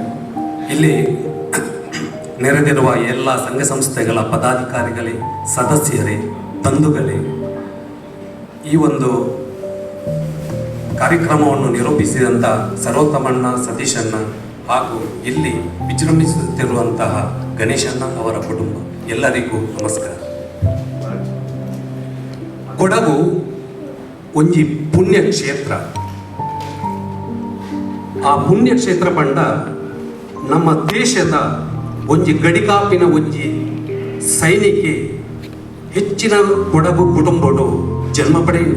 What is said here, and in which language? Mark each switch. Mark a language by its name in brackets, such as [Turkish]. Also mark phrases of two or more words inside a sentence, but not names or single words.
[Kannada] ಇಲ್ಲಿ ನೆರೆದಿರುವ ಎಲ್ಲ ಸಂಘ ಸಂಸ್ಥೆಗಳ ಪದಾಧಿಕಾರಿಗಳೇ, ಸದಸ್ಯರೇ, ಬಂಧುಗಳೇ, ಈ ಒಂದು ಕಾರ್ಯಕ್ರಮವನ್ನು ನಿರೂಪಿಸಿದಂಥ ಸರ್ವೋತ್ತಮಣ್ಣ, ಸತೀಶಣ್ಣ ಹಾಗೂ ಇಲ್ಲಿ ವಿಜೃಂಭಿಸುತ್ತಿರುವಂತಹ ಗಣೇಶಣ್ಣ ಅವರ ಕುಟುಂಬ ಎಲ್ಲರಿಗೂ ನಮಸ್ಕಾರ. [Tulu] ಕೊಡಗು ಒಂಜಿ ಪುಣ್ಯಕ್ಷೇತ್ರ. ಆ ಪುಣ್ಯಕ್ಷೇತ್ರ ಪಂಡ ನಮ್ಮ ದೇಶದ ಒಂಜಿ ಗಡಿಕಾಪಿನ ಒಂಜಿ ಸೈನಿಕೆ ಹೆಚ್ಚಿನ ಕೊಡಗು ಕುಟುಂಬಡು ಜನ್ಮ ಪಡೆಯು.